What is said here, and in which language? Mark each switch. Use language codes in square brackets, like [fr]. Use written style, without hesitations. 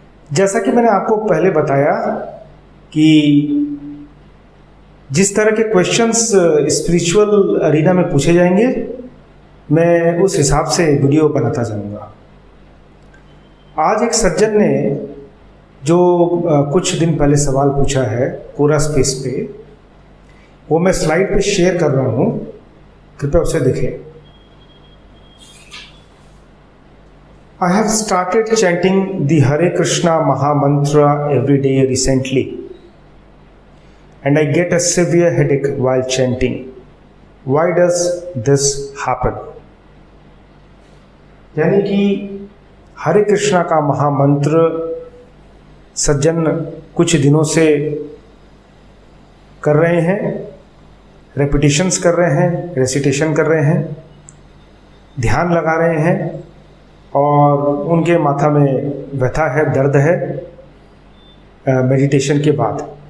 [hi] जैसा कि मैंने आपको पहले बताया कि जिस तरह के क्वेश्चंस स्पिरिचुअल अरीना में पूछे जाएंगे, मैं उस हिसाब से वीडियो बनाता जाऊंगा। आज एक सज्जन ने जो कुछ दिन पहले सवाल पूछा है कोरा स्पेस पे, वो मैं स्लाइड पे शेयर कर रहा हूँ, कृपया उसे देखें। [en] I have started chanting the Hare Krishna Maha Mantra every day recently, and I get a severe headache while chanting. Why does this happen? [hi] यानी कि हरे कृष्णा का महामंत्र सज्जन कुछ दिनों से कर रहे हैं, रेपिटेशंस कर रहे हैं, रेसिटेशन कर रहे हैं, ध्यान लगा रहे हैं और उनके माथा में व्यथा है, दर्द है मेडिटेशन के बाद।